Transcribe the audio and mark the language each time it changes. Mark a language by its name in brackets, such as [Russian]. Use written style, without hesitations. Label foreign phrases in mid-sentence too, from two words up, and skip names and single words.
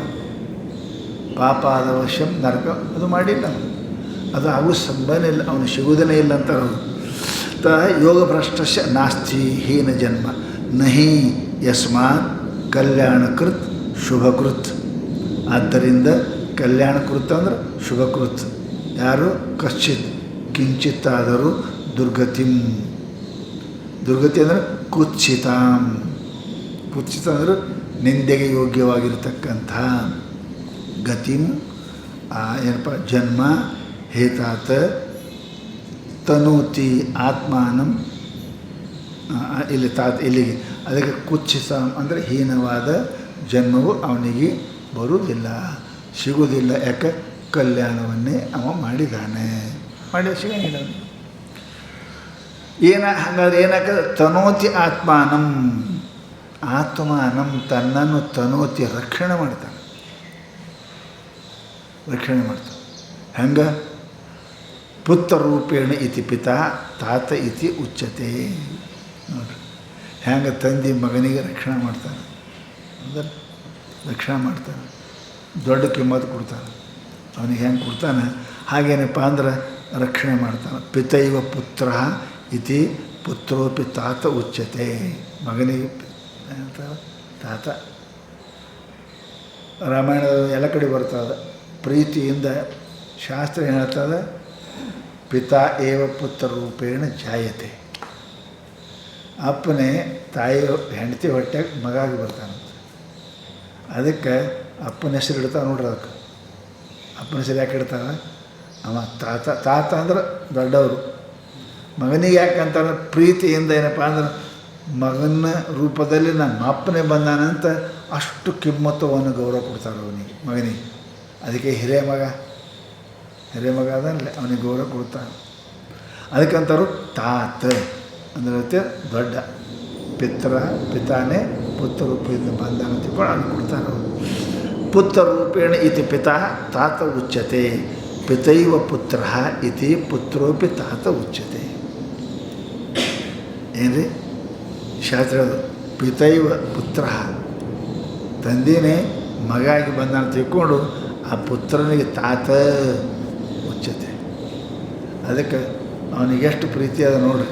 [Kannada] ಪಾಪ ಆದ ವಶಂ ನರಕ ಅದು ಮಾಡಿಲ್ಲ ಅವನು, ಅದು ಆಗೋ ಸಂಬಂಧ ಇಲ್ಲ, ಅವನು ಸಿಗೋದೇ ಇಲ್ಲ ಅಂತಾರೆ ಅವರು. [Sanskrit] ಯೋಗ ಭ್ರಷ್ಟಸ್ಯ ನಾಸ್ತಿ ಹೀನ ಜನ್ಮ ನಹಿ ಯಸ್ಮಾತ್ ಕಲ್ಯಾಣಕೃತ್ ಶುಭಕೃತ್. [Kannada] ಆದ್ದರಿಂದ ಕಲ್ಯಾಣಕೃತ್ ಅಂದ್ರೆ ಶುಭಕೃತ್. ಯಾರು? [Sanskrit] ಕಶ್ಚಿತ್ ಕಿಂಚಿತ್ತಾದರೂ ದುರ್ಗತಿಂ. [Kannada] ದುರ್ಗತಿ ಅಂದರೆ ಕುತ್ಸಿತಾಂ. ಕುತ್ಸಿತ ಅಂದರೆ ನಿಂದೆಗೆ ಯೋಗ್ಯವಾಗಿರ್ತಕ್ಕಂಥ ಗತಿಂ ಏನಪ್ಪ ಜನ್ಮ [Sanskrit] ಹೇತಾತ ತನೂತಿ ಆತ್ಮಾನಂ. [Kannada] ಇಲ್ಲಿ ಇಲ್ಲಿಗೆ ಅದಕ್ಕೆ ಕುತ್ಸಿತ ಅಂದರೆ ಹೀನವಾದ ಜನ್ಮವು ಅವನಿಗೆ ಬರುವುದಿಲ್ಲ, ಸಿಗುವುದಿಲ್ಲ. ಯಾಕೆ? ಕಲ್ಯಾಣವನ್ನೇ ಅವ ಮಾಡಿದ್ದಾನೆ, ಮಾಡಿ ಸಿಗಂಗಿಲ್ಲ ಅವನಿಗೆ. ಹಾಗಾದ್ರೆ ಏನಾಗ್ತದೆ? [Sanskrit] ತನೋತಿ ಆತ್ಮಾನಂ. [Kannada] ಆತ್ಮಾನಂ ತನ್ನನ್ನು ತನೋತಿ ರಕ್ಷಣೆ ಮಾಡ್ತಾನೆ, ರಕ್ಷಣೆ ಮಾಡ್ತಾನೆ. ಹೆಂಗೆ? [Sanskrit] ಪುತ್ರರೂಪೇಣ ಇತಿ ಪಿತಾ ತಾತ ಇತಿ ಉಚ್ಯತೆ. [Kannada] ನೋಡ್ರಿ ಹೆಂಗೆ ತಂದೆ ಮಗನಿಗೆ ರಕ್ಷಣೆ ಮಾಡ್ತಾನೆ ಅಂದ್ರೆ ರಕ್ಷಣೆ ಮಾಡ್ತಾನೆ, ದೊಡ್ಡ ಕಿಮ್ಮತ್ತು ಕೊಡ್ತಾನೆ. ಅವನಿಗೆ ಹೆಂಗೆ ಕೊಡ್ತಾನೆ ಹಾಗೇನಪ್ಪ ಅಂದ್ರೆ ರಕ್ಷಣೆ ಮಾಡ್ತಾನೆ. [Sanskrit] ಪಿತೈವ ಪುತ್ರ ಇತಿ ಪುತ್ರೋಪಿ ತಾತ ಉಚ್ಯತೆ. [Kannada] ಮಗನಿಗೆ ತಾತ. ರಾಮಾಯಣದ ಎಲ್ಲ ಕಡೆ ಬರ್ತದೆ. ಪ್ರೀತಿಯಿಂದ ಶಾಸ್ತ್ರ ಏನು ಹೇಳ್ತದೆ, [Sanskrit] ಪಿತಾ ಏವ ಪುತ್ರ ರೂಪೇಣ ಜಾಯತೆ. [Kannada] ಅಪ್ಪನೇ ತಾಯಿ ಹೆಂಡತಿ ಹೊಟ್ಟೆಗೆ ಮಗಾಗಿ ಬರ್ತಾನಂತೆ. ಅದಕ್ಕೆ ಅಪ್ಪನ ಹೆಸರು ಇಡ್ತಾವೆ ನೋಡ್ರಿ. ಅದಕ್ಕೆ ಅಪ್ಪನ ಹೆಸರು ಯಾಕೆ ಇಡ್ತಾವೆ? ಅವ ತಾತ. ತಾತ ಅಂದ್ರೆ ದೊಡ್ಡವರು. ಮಗನಿಗೆ ಯಾಕಂತಾರೆ? ಪ್ರೀತಿಯಿಂದ ಏನಪ್ಪ ಅಂದ್ರೆ ಮಗನ ರೂಪದಲ್ಲಿ ನಮ್ಮ ಅಪ್ಪನೇ ಬಂದಾನಂತ ಅಷ್ಟು ಕಿಮ್ಮತ್ತವನ್ನು ಗೌರವ ಕೊಡ್ತಾರೆ ಅವನಿಗೆ, ಮಗನಿಗೆ. ಅದಕ್ಕೆ ಹಿರಿಯ ಮಗ ಅದನ್ನೇ ಅವನಿಗೆ ಗೌರವ ಕೊಡ್ತಾನೆ. ಅದಕ್ಕಂತಾರು ತಾತ ಅಂದ್ರೆ ದೊಡ್ಡ. ಪಿತಾನೇ ಪುತ್ರ ರೂಪದಿಂದ ಬಂದಾನ ತಿಳ್ಕೊಂಡು ಅವ್ನು ಕೊಡ್ತಾರೆ ಅವರು. [Sanskrit] ಪುತ್ರ ರೂಪೇಣ ಇತಿ ಪಿತಾ ತಾತ ಉಚ್ಯತೆ. ಪಿತೈವ ಪುತ್ರ ಇತಿ ಪುತ್ರೋಪಿ ತಾತ ಉಚ್ಯತೆ. [Kannada] ಏನ್ರಿ ಶಾಸ್ತ್ರದ [Sanskrit] ಪಿತೈವ ಪುತ್ರ, [Kannada] ತಂದೆಯೇ ಮಗಾಗಿ ಬಂದಾನ ತಿಳ್ಕೊಂಡು ಆ ಪುತ್ರನಿಗೆ [Sanskrit] ತಾತ ಉಚ್ಯತೆ. [Kannada] ಅದಕ್ಕೆ ಅವನಿಗೆ ಎಷ್ಟು ಪ್ರೀತಿ ಅದ ನೋಡ್ರಿ.